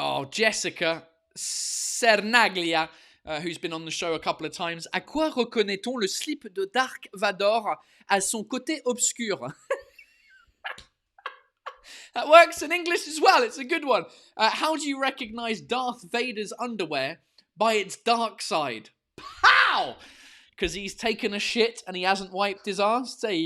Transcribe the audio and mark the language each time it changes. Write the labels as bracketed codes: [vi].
[en] Jessica Cernaglia, who's been on the show a couple of times. [fr] À quoi reconnaît-on le slip de Dark Vador à son côté obscur? [en] That works in English as well. It's a good one. How do you recognize Darth Vader's underwear by its dark side? Pow! Because he's taken a shit and he hasn't wiped his ass.